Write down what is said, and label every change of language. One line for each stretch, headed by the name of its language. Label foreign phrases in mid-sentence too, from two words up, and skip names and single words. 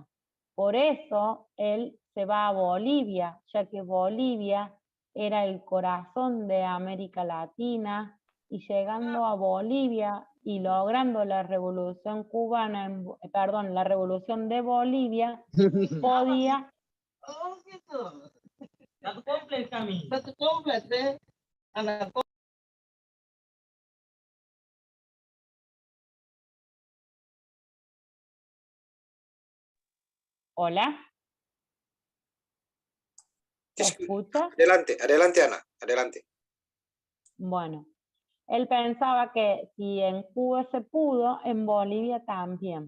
Spanish: Por eso él se va a Bolivia, ya que Bolivia era el corazón de América Latina, y llegando a Bolivia y logrando la revolución cubana, la revolución de Bolivia, podía...
Indonesian: Oh gitu. Satu komplek kami. Satu komplek deh. Anak
Spanish: ¿Hola? ¿Se escucha? Adelante, adelante, Ana, adelante. Bueno, él pensaba que si en Cuba se pudo, en Bolivia también.